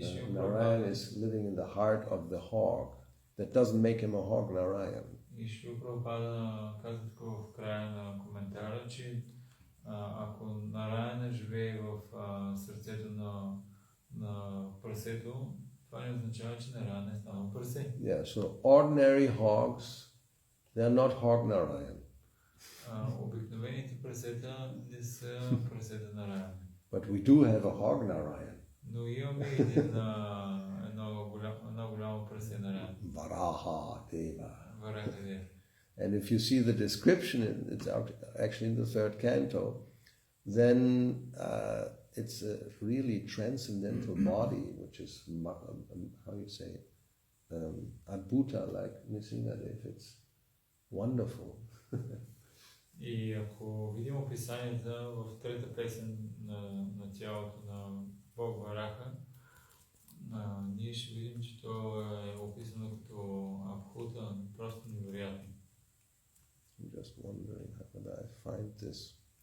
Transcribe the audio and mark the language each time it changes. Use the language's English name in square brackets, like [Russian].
[English] Narayan is living in the heart of the hog. That doesn't make him a hog Narayan. [Bulgarian] И Шрила Прабхупада казва така в края на коментара, че ако Нараяна живее в сърцето на прасето, това не означава, че Нараяна е станал прасе. [English] Yeah, so ordinary hogs, they are not hog Narayan. [Bulgarian] Обикновените прасета не са прасета Нараяна. [English] But we do have a hog Narayan. [Bulgarian] Но имаме едно голямо прасе Нараяна. [English] Varaha Deva. [Bulgarian] Вараха. [English] And if you see the description, it's actually in the third canto, then it's a really transcendental body, which is, how you say, adbhuta, like Nisingadev. It's wonderful. [Bulgarian] И ако видим описанията в трета песен на тялото на Бог Вараха, ние ще видим, че то е описано като абхута, просто невероятно. [English] I'm just wondering how could I find this.